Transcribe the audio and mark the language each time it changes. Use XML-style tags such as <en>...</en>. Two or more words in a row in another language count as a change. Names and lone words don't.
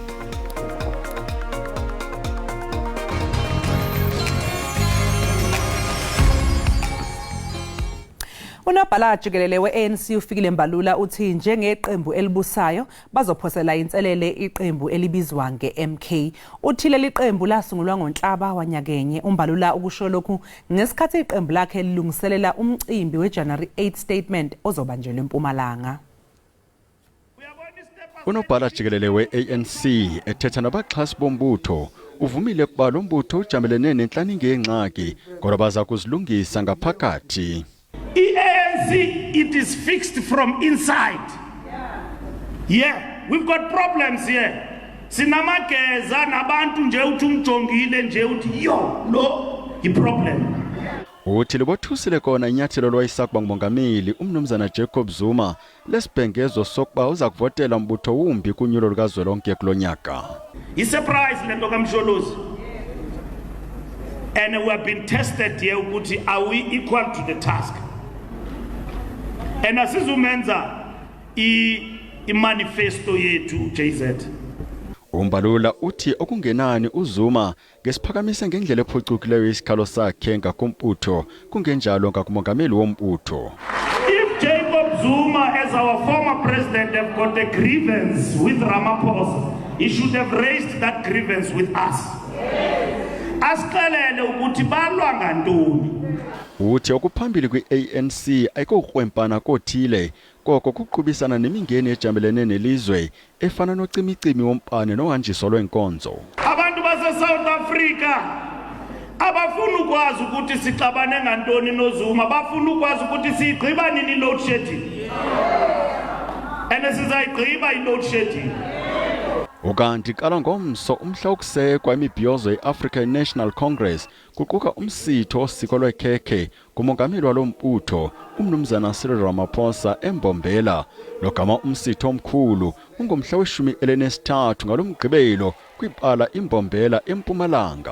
<zu>Unobhala Jikelele we-ANC ufikile Mbalula uthi njengeqembu elibusayo bazophosela inselele iqembu elibizwa nge-MK. Uthi leli qembu lasungulwa ngoNhlaba wanyakenye. uMbalula ukusho lokhu ngesikhathi iqembu lakhe lilungiselela umcimbi weJanuary 8 statement ozobanjelwa eMpumalanga.</zu> <xh>Unobhala Jikelele we-ANC ethetha nabaxhasi bombutho uvumile ukuba lo mbutho ujamelene nenhlaninge yengxaki kodwa baza kuzilungisa ngaphakathi.</xh> <en>ANC, it is fixed from inside. Yeah, we've got problems here.</en> <xh>Sinamageza nabantu nje uthi umjongile nje uthi yo lo iproblem. Uthi libothusile kona inyathelo lwayisakuba ngumongameli umnumzana Jacob Zuma lesibhengezo sokuba uza kuvotela umbutho wumbi kunyulo lukazwelonke kulonyaka. Isurprise lento kaMsholozi.</xh> <en>And we have been tested here ukuthi are we equal to the task?</en> <xh>And asizumenza imanifesto yethu JZ. uMbalula uthi okungenani uZuma ngesiphakamise ngendlela ephucukileyo isikhalo sakhe ngakumbutho kungenjalo ngakumongameli wombutho.</xh> <en>If Jacob Zuma as our former president have got a grievance with Ramaphosa, he should have raised that grievance with us.</en> <xh>Asiqalele ukuthi balwa ngantoni. Uthi okuphambili kwi-ANC ayikokuqwempana kothile koko kuqhubisana nemingeni ejamelene nelizwe efana nocimicimi wompane nohanjiso lwenkonzo. Abantu base-South Africa abafuna ukwazi ukuthi sixabane ngantoni noZuma, bafuna ukwazi ukuthi siyigqiba nini</xh> <en>load shedding.</en> <xh>And sizayigqiba i-</xh> <en>load shedding.</en> <xh>Ukanti qala ngomso umhla wokusekwa imibhiyozo ye-African National Congress kuquka umsitho osiko lwekhekhe kumongameli walombutho umnumzana Cyril Ramaphosa eMbombela. Logama umsitho omkhulu ungumhla we-13 ngalomgqibelo kwibala iMbombela eMpumalanga.</xh>